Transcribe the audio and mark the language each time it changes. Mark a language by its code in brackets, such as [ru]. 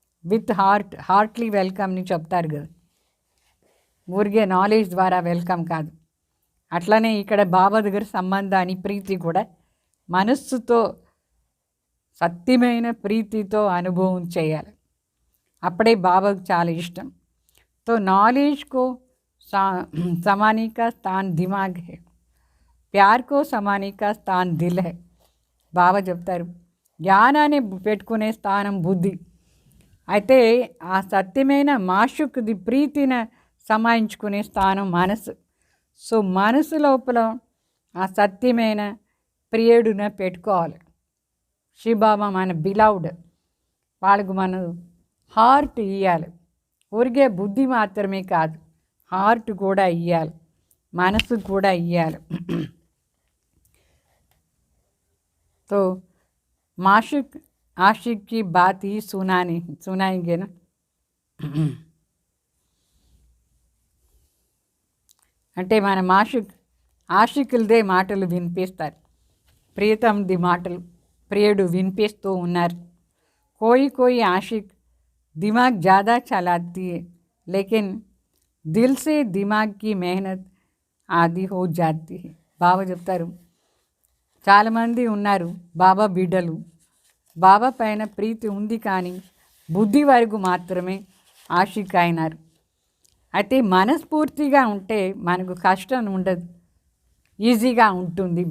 [te] With Hartley వెల్కమ్ని చెప్తారు కదా, ఊరికే నాలెడ్జ్ ద్వారా వెల్కమ్ కాదు. అట్లనే ఇక్కడ బాబా దగ్గర సంబంధాన్ని ప్రీతి కూడా మనస్సుతో సత్యమైన ప్రీతితో అనుభవం చేయాలి. అప్పుడే బాబాకు చాలా ఇష్టం. [hi] तो नॉलेज को समाने का स्थान दिमाग है, ప్యార్ को समाने का स्थान दिल है. [te] బాబా చెప్తారు జ్ఞానాన్ని పెట్టుకునే స్థానం బుద్ధి. అయితే ఆ సత్యమైన మాషుక్ది ప్రీతిని సమాయించుకునే స్థానం మనసు. సో మనసు లోపల ఆ సత్యమైన ప్రియుడిన పెట్టుకోవాలి. శివబాబా మన బిలౌడ్, వాళ్ళకు మన హార్ట్ ఇవ్వాలి. ఊరికే బుద్ధి మాత్రమే కాదు, హార్ట్ కూడా ఇవ్వాలి, మనసు కూడా ఇవ్వాలి. [hi] तो माशुक आशिक की बात ही सुनाएंगे ना. [te] అంటే మన మాషుక్ ఆషికులదే మాటలు వినిపిస్తారు, ప్రియతమ్ది మాటలు ప్రియుడు వినిపిస్తూ ఉన్నారు. [hi] कोई आशिक दिमाग ज़्यादा चलाती है लेकिन दिल से दिमाग की मेहनत आदि हो जाती है. [te] బాబా చెప్తారు చాలామంది ఉన్నారు బాబా బిడ్డలు, బాబా పైన ప్రీతి ఉంది కానీ బుద్ధి వరకు మాత్రమే ఆషిక్ అయినారు. అయితే మనస్ఫూర్తిగా ఉంటే మనకు కష్టం ఉండదు, ఈజీగా ఉంటుంది.